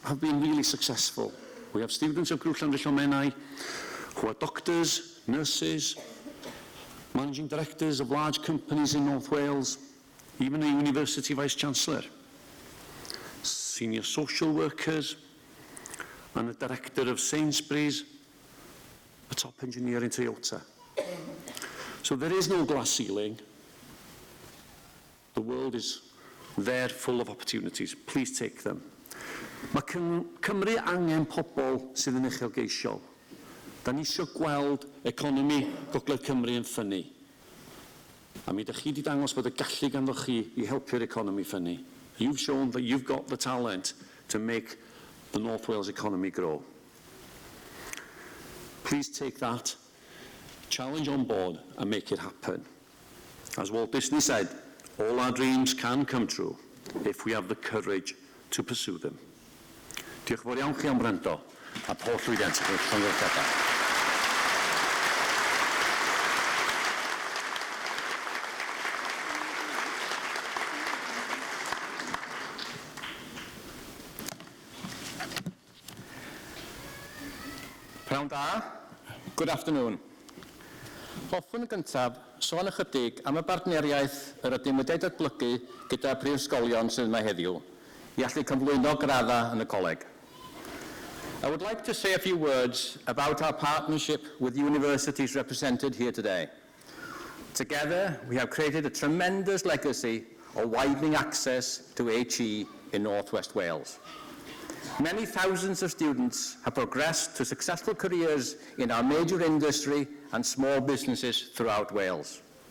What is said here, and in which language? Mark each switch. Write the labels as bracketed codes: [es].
[en] have been really successful. We have students of Grŵp Llanryddion who are doctors, nurses, managing directors of large companies in North Wales, even a university vice-chancellor, senior social workers, and a director of Sainsbury's, a top engineer in Toyota. So there is no glass ceiling. The world is there full of opportunities. Please take them. [cy] Mae Cymru angen pobl sydd yn uchelgeisiol. Da ni eisiau gweld economi Gogledd Cymru yn ffynnu. A mi ydych chi wedi dangos bod y gallu ganddo chi I helpu'r economi ffynnu. [en] You've shown that you've got the talent to make the North Wales economy grow. Please take that challenge on board and make it happen. As Walt Disney said, all our dreams can come true if we have the courage to pursue them. [cy] Diolch yn fawr iawn chi am wrando, a pob llwyddiant i'ch llongyfarchiadau. Pnawn da, [en] good afternoon. [cy] Hoffwn yn gyntaf sôn ychydig am y bartneriaeth yr ydym wedi datblygu gyda prifysgolion sydd yma heddiw I allu cyflwyno graddau yn y coleg. [en] I would like to say a few words about our partnership with universities represented here today. Together, we have created a tremendous legacy of widening access to HE in North West Wales. Many thousands of students have progressed to successful careers in our major industry and small businesses throughout Wales.